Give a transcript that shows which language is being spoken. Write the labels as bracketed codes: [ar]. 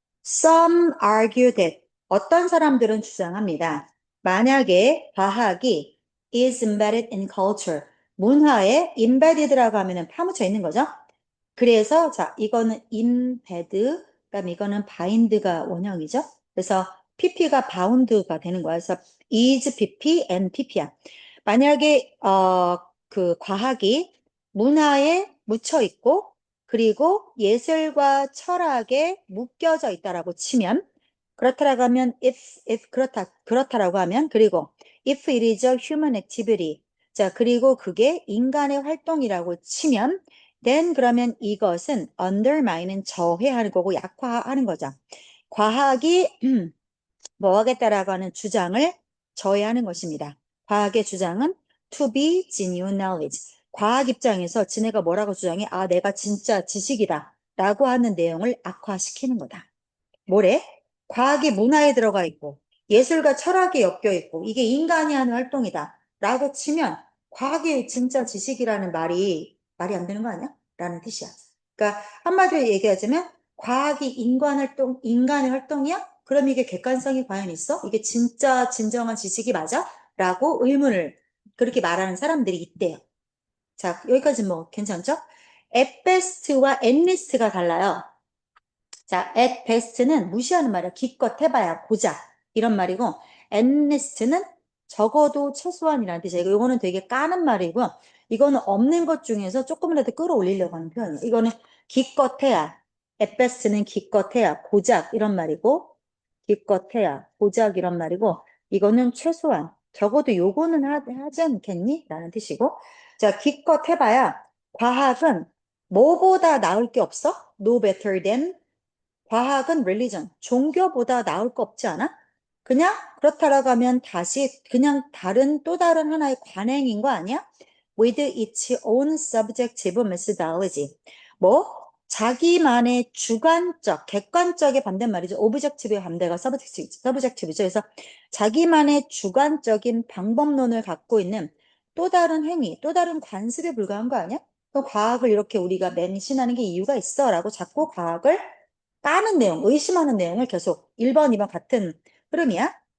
[en] Some argue that [ko] 어떤 사람들은 주장합니다. 만약에 과학이 [en] is embedded in culture, [ko] 문화에 embedded라고 하면은 파묻혀 있는 거죠. 그래서 자, 이거는 embed, 그다음에 이거는 bind가 원형이죠. 그래서 pp가 bound가 되는 거야. 그래서 is pp and pp야. 만약에 그 과학이 문화에 묻혀 있고 그리고 예술과 철학에 묶여져 있다라고 치면 그렇다라고 하면 if 그렇다라고 하면 그리고 [en] if it is a human activity [ko] 자 그리고 그게 인간의 활동이라고 치면 then 그러면 이것은 undermine은 저해하는 거고 약화하는 거죠. 과학이 뭐 하겠다라고 하는 주장을 저해하는 것입니다. 과학의 주장은 [en] to be genuine knowledge. [ko] 과학 입장에서 지네가 뭐라고 주장해? 아, 내가 진짜 지식이다. 라고 하는 내용을 악화시키는 거다. 뭐래? 과학이 문화에 들어가 있고 예술과 철학이 엮여 있고 이게 인간이 하는 활동이다. 라고 치면 과학이 진짜 지식이라는 말이 안 되는 거 아니야? 라는 뜻이야. 그러니까 한마디로 얘기하자면 과학이 인간의 활동이야? 그럼 이게 객관성이 과연 있어? 이게 진짜 진정한 지식이 맞아? 라고 의문을 그렇게 말하는 사람들이 있대요. 자, 여기까지 뭐 괜찮죠? at best와 at least가 달라요. 자, at best는 무시하는 말이야. 기껏 해봐야 고작 이런 말이고 at least는 적어도 최소한이라는 뜻이에요. 이거는 되게 까는 말이고 이거는 없는 것 중에서 조금이라도 끌어올리려고 하는 표현이에요. 이거는 기껏해야 at best는 기껏해야 고작 이런 말이고 기껏해야 고작 이런 말이고 이거는 최소한 적어도 요거는 하지 않겠니? 라는 뜻이고 자 기껏 해봐야 과학은 뭐보다 나을 게 없어? [en] No better than [ko] 과학은 religion, 종교보다 나을 거 없지 않아? 그냥 그렇다라고 하면 다시 그냥 또 다른 하나의 관행인 거 아니야? [en] With its own subjective methodology. [ko] 뭐? 자기만의 주관적, 객관적의 반대말이죠. 오브젝티브의 반대가 서브젝티브죠. 그래서 자기만의 주관적인 방법론을 갖고 있는 또 다른 행위, 또 다른 관습에 불과한 거 아니야? 또 과학을 이렇게 우리가 맹신하는 게 이유가 있어 라고 자꾸 과학을 까는 내용, 의심하는 내용을 계속 1번, 2번 같은 흐름이야.